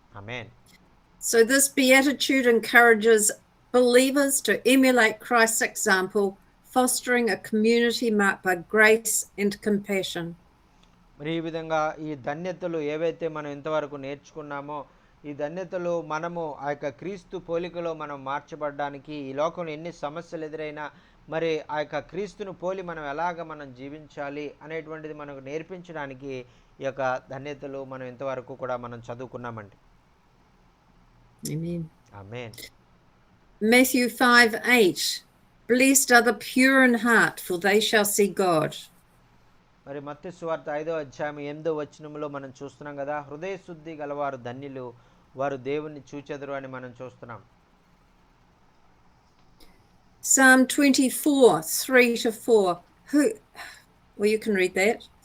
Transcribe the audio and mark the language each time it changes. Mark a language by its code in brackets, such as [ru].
[te] Amen. [en] So this beatitude encourages believers to emulate Christ's example, fostering a community marked by grace and compassion. [te] మరి ఈ విధంగా ఈ ధన్యతలు ఏవైతే మనం ఇంతవరకు నేర్చుకున్నామో ఈ ధన్యతలు మనము ఆ యొక్క క్రీస్తు పోలికలో మనం మార్చబడడానికి ఈ లోకంలో ఎన్ని సమస్యలు ఎదురైనా మరి ఆ యొక్క క్రీస్తును పోలి మనం ఎలాగ మనం జీవించాలి అనేటువంటిది మనకు నేర్పించడానికి ఈ యొక్క ధన్యతలు మనం ఇంతవరకు కూడా మనం చదువుకున్నామండి. [en] Amen. [te] Amen. [en] Matthew 5:8, blessed are the pure in heart, for they shall see God. [te] మరి మత్తయి సువార్త 5వ అధ్యాయం 8వ వచనంలో మనం చూస్తున్నాం కదా, హృదయ శుద్ధి గలవారు ధన్యులు, వారు దేవుణ్ణి చూచెదరు అని మనం చూస్తున్నాం. [en] Psalm 24:3-4. Well, you can read that.